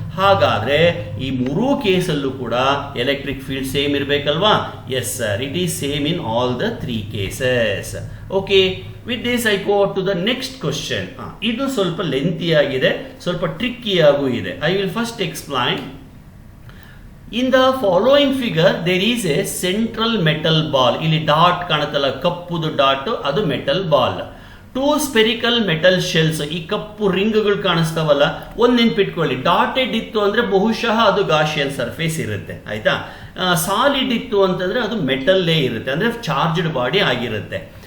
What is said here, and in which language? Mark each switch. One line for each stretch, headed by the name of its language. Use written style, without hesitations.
Kannada: ಹಾಗಾದ್ರೆ ಈ 3 ಕೇಸಲ್ಲೂ ಕೂಡ electric field same ಇರಬೇಕಲ್ವಾ?
English: Yes sir, it is same in all the 3 cases. Okay, with this I go to the next question.
Kannada: ಇದು ಸ್ವಲ್ಪ lengthy ಆಗಿದೆ, ಸ್ವಲ್ಪ tricky ಆಗೂ ಇದೆ.
English: I will first explain. In the following figure there is a central metal ball.
Kannada: ಇಲ್ಲಿ dot ಕಾಣುತ್ತಲ್ಲ, ಕಪ್ಪುದು dot, ಅದು metal ball.
English: 2 spherical metal shells.
Kannada: ಈ ಕಪ್ಪು ರಿಂಗ್ಗಳು ಕಾಣಿಸ್ತಾವಲ್ಲ, ಒಂದು ನೆನ್ಪಿಟ್ಕೊಳ್ಳಿ, ಡಾಟೆಡ್ ಇತ್ತು ಅಂದ್ರೆ ಬಹುಶಃ ಅದು ಗಾಷಿಯನ್ ಸರ್ಫೇಸ್ ಇರುತ್ತೆ. ಆಯ್ತಾ, ಸಾಲಿಡ್ ಇತ್ತು ಅಂತಂದ್ರೆ ಅದು ಮೆಟಲ್ಲೇ ಇರುತ್ತೆ, ಅಂದ್ರೆ ಚಾರ್ಜ್ಡ್ ಬಾಡಿ ಆಗಿರುತ್ತೆ.